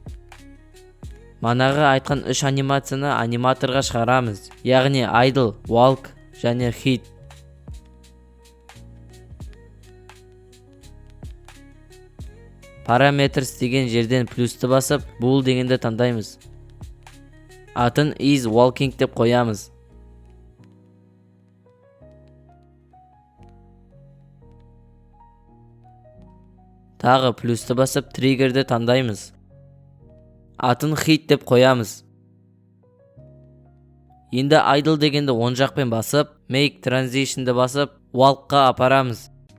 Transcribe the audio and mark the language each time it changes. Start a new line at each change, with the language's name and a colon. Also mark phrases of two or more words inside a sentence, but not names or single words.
Kazakh: Манағы айтқан 3 анимацияны аниматорға шығарамыз. Яғни Idle, Walk және Hit. Parameters деген жерден плюсті басып, Bool дегенді таңдаймыз. Атын
English: is walking
Kazakh: деп қоямыз. Тағы плюсті басып triggerді таңдаймыз. Атын hit деп қоямыз. Енді idle дегенді оң жақпен басып,
English: make transition'ды
Kazakh: басып, walk'қа апарамыз.